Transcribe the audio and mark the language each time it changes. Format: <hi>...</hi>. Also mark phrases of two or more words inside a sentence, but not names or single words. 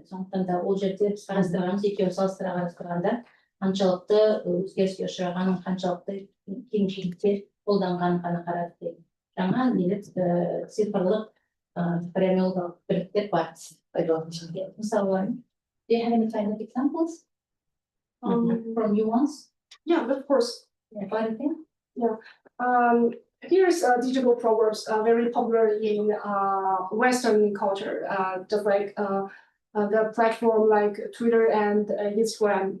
<kk>Сондықтан да ол жерде біз қарастырғанымыз, екеуін салыстыра қарастырғанда қаншалықты өзгеріске ұшырағанын, қаншалықты кеңшіліктер қолданғанын ғана қарадық дейді. Жаңа цифрлық полиэмиологиялық бірліктер бар. Мысалы,</kk> <en>do you have any kind of examples from new ones? Yeah, of course. Yeah. Here's digital proverbs very popular in Western culture, just like the platform like Twitter and Instagram.</en>